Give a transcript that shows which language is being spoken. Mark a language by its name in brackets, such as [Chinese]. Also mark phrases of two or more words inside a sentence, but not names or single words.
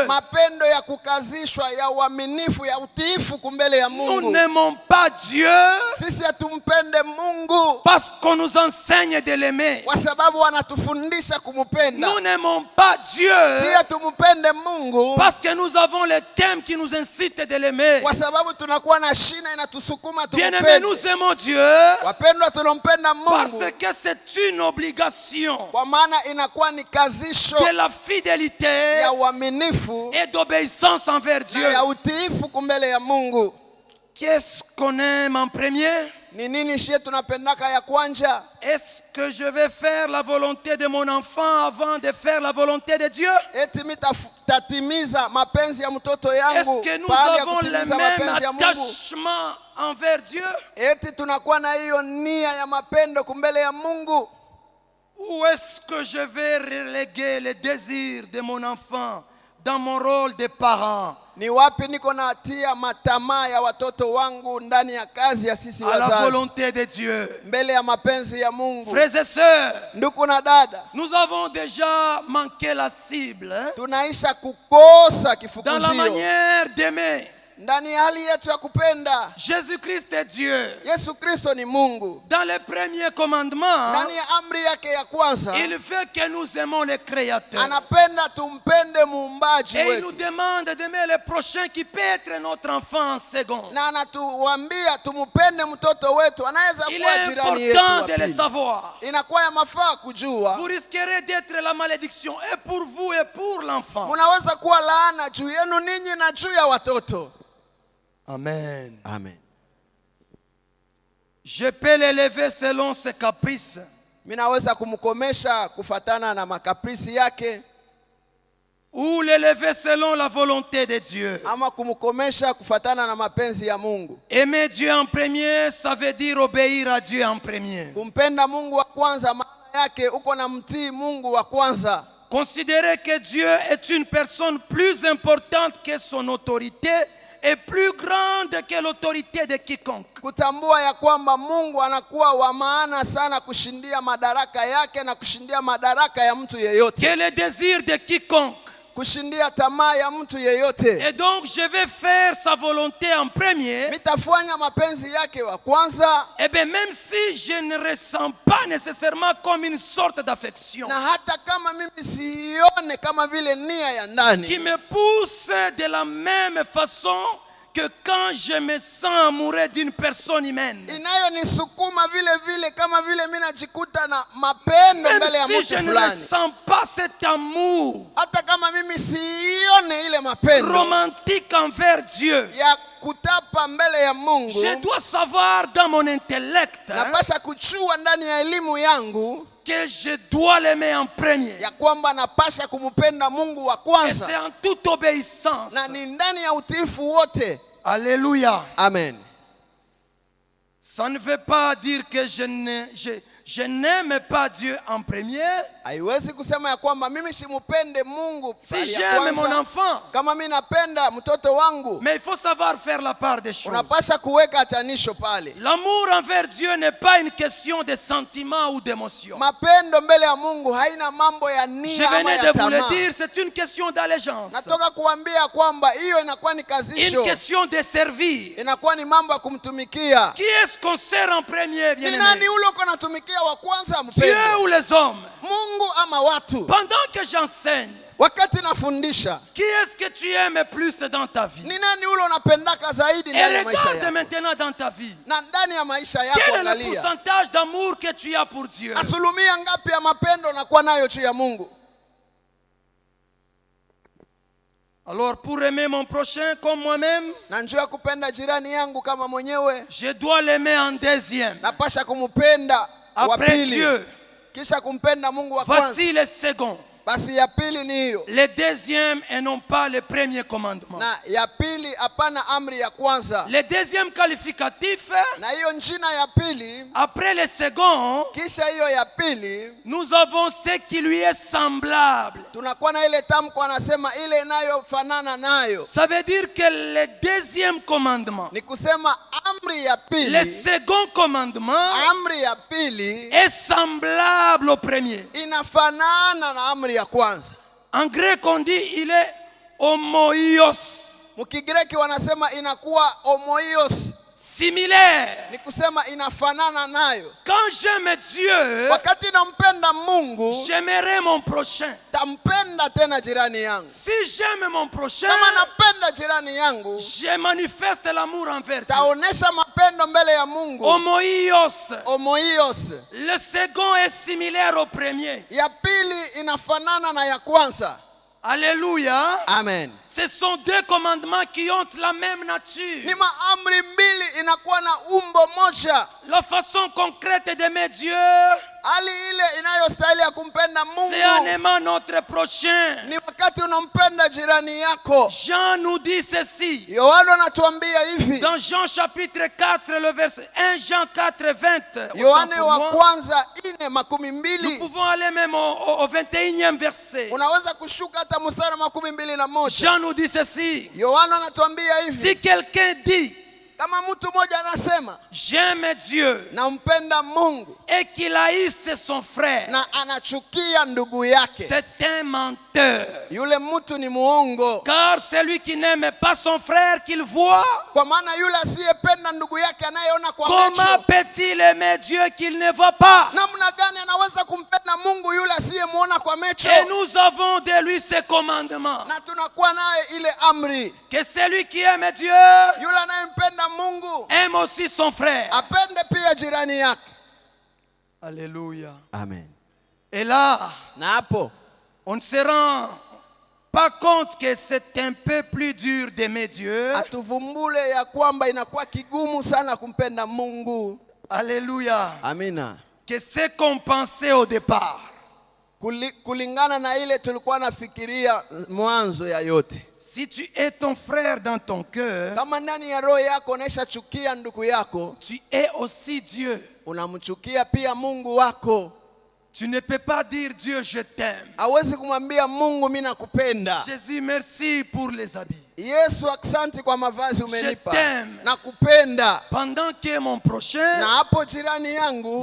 [Swahili] Mapendo ya kukazishwa, ya uaminifu, ya utiifu kumbele ya [French] Nous [Swahili] Mungu. [French] n'aimons pas Dieu [Swahili] Sisi hatumpende Mungu [French] parce qu'on nous enseigne de l'aimer. [Swahili] kwa sababu wanatufundisha kumupenda. [French] Nous n'aimons pas Dieu [Swahili] Si hatumpende Mungu [French] parce que nous avons le thème qui nous incite de l'aimer. [Swahili] kwa sababu tunakuwa na shina inatusukuma [French] Bien-aimés, [Swahili] tumpende. [French] nous aimons Dieu [Swahili] Wapendwa, tunampenda [French] parce [Swahili] Mungu [French] que c'est une obligation [Swahili] kwa maana inakuwa ni kazisho [French] de la fidélité [Swahili] ya uaminifu [French] et d'obéissance envers [Swahili] na [French] Dieu. [Swahili] ya utiifu kumbele ya Mungu. [French] Qu'est-ce qu'on aime en premier? [Swahili] Ni nini shie tunapendaka ya kwanja? [French] Est-ce que je vais faire la volonté de mon enfant avant de faire la volonté de Dieu? [Swahili] Eti tatimiza mapenzi ya mtoto [French] Est-ce [Swahili] yangu [French] que nous [Swahili] pahali ya [French] avons le [Swahili] kutimiza [French] même [Swahili] mapenzi ya Mungu? [French] attachement envers Dieu? [Swahili] Eti tunakuwa na hiyo nia ya mapendo kumbele ya Mungu? [French] Ou est-ce que je vais reléguer les désirs de mon enfant dans mon rôle de parent [Swahili] Ni wapi niko natia matamaa ya watoto wangu ndani ya kazi ya sisi [French] à la [Swahili] wazazi [French] volonté de Dieu? [Swahili] mbele ya mapenzi ya Mungu? [French] Frères et sœurs, [Swahili] Ndugu na dada, [French] nous avons déjà manqué la cible [Swahili] tunaisha kukosa [French] dans la [Swahili] kifukuzio [French] manière d'aimer. [Swahili] ndani ya hali yetu ya kupenda. [French] Jésus-Christ est Dieu. [Swahili] Yesu Kristo ni Mungu. [French] Dans les premiers commandements, [Swahili] Ndani ya amri yake ya kwanza [French] il veut que nous aimons le Créateur. [Swahili] anapenda tumpende muumbaji [French] Et il nous [Swahili] wetu, [French] demande d'aimer le prochain qui peut être notre enfant en second. [Swahili] na anatuambia tumpende mtoto wetu, anaweza [French] Il [Swahili] kuwa [French] est [Swahili] jirani yetu [French] important [Swahili] wa [French] de le [Swahili] pili. [French] savoir. [Swahili] Inakuwa ya mafaa kujua, [French] Vous risquerez d'être la malédiction et pour vous et pour l'enfant. [Swahili] munaweza kuwa laana juu yenu ninyi na juu ya watoto. [French] Amen. [Swahili] Amen. [French] Je peux l'élever selon ses caprices. [Swahili] Minaweza kumkomesha kufatana na makaprisi yake, [French] Ou l'élever selon la volonté de Dieu. [Swahili] ama kumkomesha kufatana na mapenzi ya Mungu. [French] Aimer Dieu en premier, ça veut dire obéir à Dieu en premier. [Swahili] Kumpenda Mungu wa kwanza maana yake uko na mtii Mungu wa kwanza. [French] Considérer que Dieu est une personne plus importante que son autorité et plus grande que l'autorité de quiconque. [Swahili] Kutambua ya kwamba Mungu anakuwa wa maana sana kushindia madaraka yake na kushindia madaraka ya mtu yeyote, [French] Que le désir de quiconque. [Swahili] kushindia tamaa ya mtu yeyote. [French] Et donc je vais faire sa volonté en premier. [Swahili] Mitafanya mapenzi yake wa kwanza, [French] Et bien même si je ne ressens pas nécessairement comme une sorte d'affection [Swahili] na hata kama mimi sione kama vile nia ya [French] qui [Swahili] ndani [French] me pousse de la même façon que quand je me sens amoureux d'une personne humaine. [Swahili] inayonisukuma vile vile kama vile mimi najikuta na mapendo mbele ya [French] Même si je [Swahili] mtu [French] ne [Swahili] fulani, [French] ressens pas cet amour [Swahili] hata kama mimi sione ile mapendo [French] romantique envers Dieu, [Swahili] ya kutapa mbele ya Mungu, [French] je dois savoir dans mon intellect [Swahili] napasha kuchua ndani ya elimu yangu [French] que je dois l'aimer en premier. [Swahili] ya kwamba napasha kumpenda Mungu wa [French] Et [Swahili] kwanza, [French] c'est en toute obéissance. [Swahili] na ni ndani ya utiifu wote. [French] Alléluia. [Swahili] Amen. [French] Ça ne veut pas dire que je n'aime pas Dieu en premier. [Swahili] Haiwezi kusema ya kwamba mimi simupende Mungu [French] Si [Swahili] bali ya [French] j'aime mon [Swahili] kwanza. [French] enfant, [Swahili] Kama mimi napenda mtoto wangu, [French] mais il faut savoir faire la part des choses. [Swahili] unapasha kuweka atanisho pale. [French] L'amour envers Dieu n'est pas une question de sentiments ou d'émotions. [Swahili] Mapendo mbele ya Mungu haina mambo ya [French] Je [Swahili] nia ama [French] venais [Swahili] ya [French] de vous le [Swahili] tamaa. [French] dire, c'est une question d'allégeance. [Swahili] Natoka kuambia kwamba hiyo inakuwa ni [French] Une [Swahili] kazisho, [French] question de servir. [Swahili] inakuwa ni mambo ya kumtumikia. [French] Qui est-ce qu'on sert en premier, [Swahili] Ni [French] bien-aimé? [Swahili] nani ule uko natumikia wa kwanza [French] Dieu [Swahili] mpendo? [French] ou les hommes? [Swahili] Mungu ama watu? [French] Pendant que j'enseigne, [Swahili] Wakati nafundisha, [French] qui est-ce que tu aimes plus dans ta vie? [Swahili] ni nani ule unapendaka zaidi [French] Et [Swahili] ndani ya maisha [French] regarde [Swahili] yako? [French] maintenant dans ta vie. [Swahili] Na ndani ya maisha yako [French] Quel est le [Swahili] angalia, [French] pourcentage d'amour que tu as pour Dieu? [Swahili] asulumia ngapi ya mapendo nakuwa nayo juu ya Mungu? [French] Alors pour aimer mon prochain comme moi-même, [Swahili] Na njoo ya kupenda jirani yangu kama mwenyewe, [French] je dois l'aimer en deuxième. [Swahili] napasha kumpenda wa [French] Après [Swahili] pili, [French] Dieu, [Swahili] kisha kumpenda Mungu wa kwanza. [French] voici le second. [Swahili] Basi ya pili ni hiyo, [French] Le deuxième et non pas le premier commandement. [Swahili] na ya pili hapana amri ya kwanza. [French] Le deuxième qualificatif, [Swahili] Na hiyo njina ya pili, [French] après le second, [Swahili] kisha hiyo ya pili, [French] nous avons ce qui lui est semblable. [Swahili] tunakuwa na ile tamko anasema ile inayofanana nayo. [French] Ça veut dire que le deuxième commandement, [Swahili] Ni kusema amri ya [French] le [Swahili] pili, [French] second commandement [Swahili] amri ya pili [French] est semblable au premier. [Swahili] inafanana na amri ya kwanza. [French] En grec, on dit il est homoios, [Swahili] Mkigreki wanasema inakuwa homoios, [French] similaire. [Swahili] ni kusema inafanana nayo. [French] Quand j'aime Dieu, [Swahili] Wakati nampenda Mungu, [French] j'aimerai mon prochain. [Swahili] tampenda tena jirani yangu. [French] Si j'aime mon prochain, [Swahili] Kama napenda jirani yangu, [French] je manifeste l'amour envers Dieu. [Swahili] taonesha mapendo mbele ya Mungu. [French] Homoios. [Swahili] Homoios. [French] Le second est similaire au premier. [Swahili] Ya pili inafanana na ya kwanza. [French] Alléluia. [Swahili] Amen. [French] Ce sont deux commandements qui ont la même [Swahili] Ni [French] nature. [Swahili] maamri mbili inakuwa na umbo moja. [French] La façon concrète d'aimer Dieu, [Swahili] Hali ile inayostahili ya kumpenda [French] c'est en [Swahili] Mungu [French] aimant notre prochain. [Swahili] ni wakati unampenda jirani yako. [French] Jean nous dit ceci. [Swahili] Yohana anatuambia hivi, [French] Dans Jean chapitre 4, le verset 1 Jean 4, 20. [Swahili] Yohane [French] Autant pour [Swahili] wa [French] moi. [Swahili] kwanza [French] Nous [Swahili] 4:2. [French] pouvons aller même au 21e verset. [Swahili] Unaweza kushuka hata mstari wa 21. [French] Jean nous dit ceci. [Swahili] Yohana anatuambia hivi, [French] Si quelqu'un dit, [Swahili] kama mtu mmoja anasema [French] j'aime Dieu, [Swahili] nampenda Mungu [French] et qu'il haïsse son frère, [Swahili] na anachukia ndugu yake, [French] c'est un menteur. [Swahili] yule mtu ni muongo. [French] Car celui qui n'aime pas son frère qu'il voit, [Swahili] Kwa maana yule asiyependa ndugu yake anayeona kwa [French] comment [Swahili] macho, [French] peut-il aimer Dieu qu'il ne voit pas? [Swahili] namna gani anaweza kumpenda Mungu yule asiyemuona kwa macho? [French] Et nous avons de lui ce commandement, [Swahili] Na tunakuwa naye ile amri, [French] que celui qui aime Dieu [Swahili] yule anayempenda Mungu [French] aime aussi son frère. [Swahili] apende pia jirani yake. [French] Alléluia. [Swahili] Amen. [French] Et là, [Swahili] Na hapo [French] on ne se rend pas compte que c'est un peu plus dur d'aimer Dieu. [Swahili] atuvumbule ya kwamba inakuwa kigumu sana kumpenda Mungu. [French] Alléluia. [Swahili] Amina. [French] Que ce qu'on pensait au départ. [Swahili] Kulingana na ile tulikuwa nafikiria mwanzo ya yote. [French] Si tu es ton frère dans ton cœur, [Swahili] Kama ndani ya roho yako unaisha chukia ndugu yako, [French] tu es aussi Dieu. [Swahili] unamchukia pia Mungu wako. [French] Tu ne peux pas dire Dieu je t'aime. [Swahili] Hawezi kumwambia Mungu mimi nakupenda. [French] Jésus merci pour les habits. [Swahili] Yesu, asante kwa mavazi umenipa. [French] Je t'aime. [Swahili] Nakupenda. [French] Pendant que mon prochain, [Swahili] Na hapo jirani yangu,